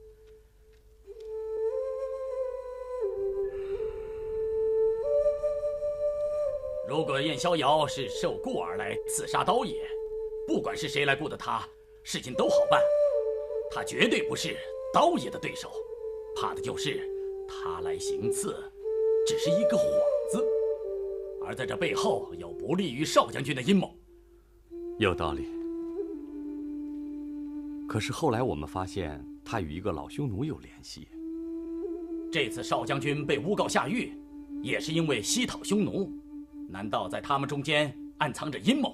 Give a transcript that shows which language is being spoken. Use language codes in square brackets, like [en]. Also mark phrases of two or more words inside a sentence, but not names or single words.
[zh] 如果燕逍遙是受雇而來刺殺刀爺，不管是誰來雇的他，事情都好辦。他絕對不是刀爺的對手，怕的就是他來行刺，只是一個幌子，而在這背後有不利於少將軍的陰謀。有道理。可是後來我們發現，他與一個老匈奴有聯繫。這次少將軍被誣告下獄，也是因為西討匈奴。難道在他們中間暗藏着陰謀？